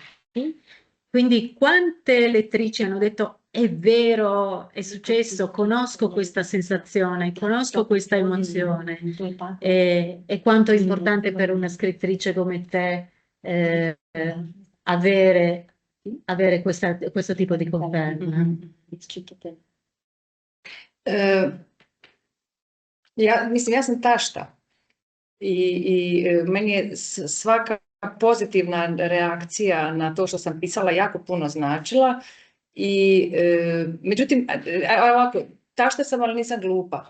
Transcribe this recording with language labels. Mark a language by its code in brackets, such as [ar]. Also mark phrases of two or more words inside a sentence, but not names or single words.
[it] Quindi quante lettrici hanno detto è vero, è successo, conosco questa sensazione, conosco questa emozione e quanto è importante per una scrittrice come te avere questo tipo di conferma. [hr] Ja sam tašta i meni je svaka pozitivna reakcija na to što sam pisala jako puno značila i međutim, ovako, tašta sam, ali nisam glupa.